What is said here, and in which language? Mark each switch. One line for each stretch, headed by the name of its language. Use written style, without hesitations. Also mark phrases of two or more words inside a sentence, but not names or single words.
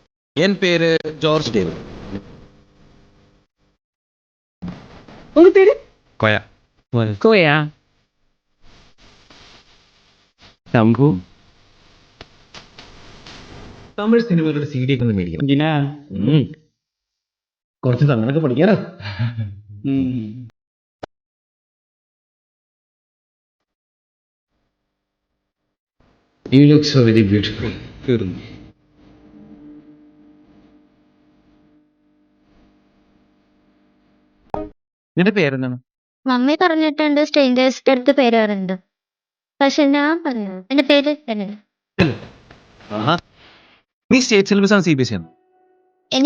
Tamil: என் பேரு ஜார்ஜ் டேவிட். உங்க பேரு? கொயா. கோயா.
Malayalam: ശംഭു. തമിഴ് സിനിമകളുടെ CD ഒക്കെ ഒന്ന് മേടിക്കണം. എന്തിനാ? കുറച്ച് തമിഴൊക്കെ പഠിക്കാനോ.
English: You look so very beautiful.
Malayalam: തീർന്നു. നിന്റെ പേരെന്താണ്? മമ്മി പറഞ്ഞിട്ടുണ്ട് സ്ട്രേഞ്ചേഴ്സിന്റെ അടുത്ത് പേര് പറയുന്നുണ്ട്. പക്ഷെ ഞാൻ പറഞ്ഞു എന്റെ പേര് തന്നെ. ആഹാ. നീ
English: state syllabus
Malayalam: ആണ് CBSE ആണ്?